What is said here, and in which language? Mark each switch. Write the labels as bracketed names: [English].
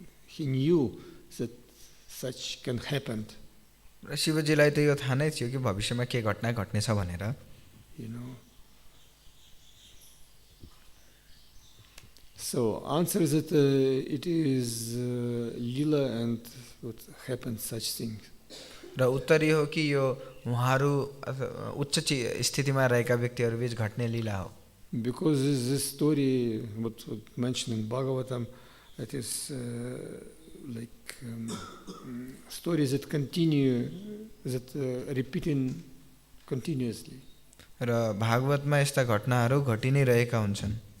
[English] He knew that such can happen. [Nepali] र शिवजीलाई त यो थाहा नै थियो कि भविष्यमा के घटना घट्नेछ भनेर. [English] You know. So answer is that it is lila and what happens such things. [Nepali] र उत्तर यो हो कि यो उहाँहरू उच्च स्थितिमा रहेका व्यक्तिहरू बीच घट्ने लीला हो. [English] Because this story, what mentioned in Bhagavatam, it is like stories that continue, that repeating continuously. [Nepali] र भागवतमा यस्ता घटनाहरू घटि नै रहेका हुन्छन्.